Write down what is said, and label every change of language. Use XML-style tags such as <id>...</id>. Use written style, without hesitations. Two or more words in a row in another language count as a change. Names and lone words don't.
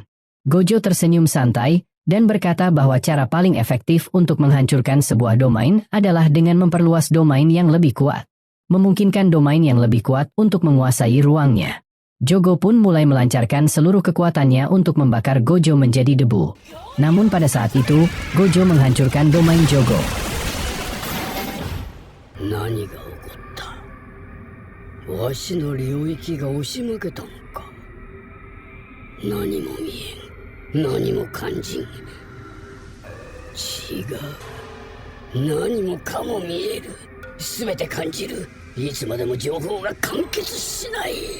<id>Gojo tersenyum santai, dan berkata bahwa cara paling efektif untuk menghancurkan sebuah domain adalah dengan memperluas domain yang lebih kuat. memungkinkan domain yang lebih kuat untuk menguasai ruangnya. Jogo pun mulai melancarkan seluruh kekuatannya untuk membakar Gojo menjadi debu. Namun pada saat itu, Gojo menghancurkan domain Jogo.</id> <ja>何が起こったわしの領域が押し負けたのか何も見えん何も感じん違う何もかも見える全て感じるいつまでも情報が完結しない</ja>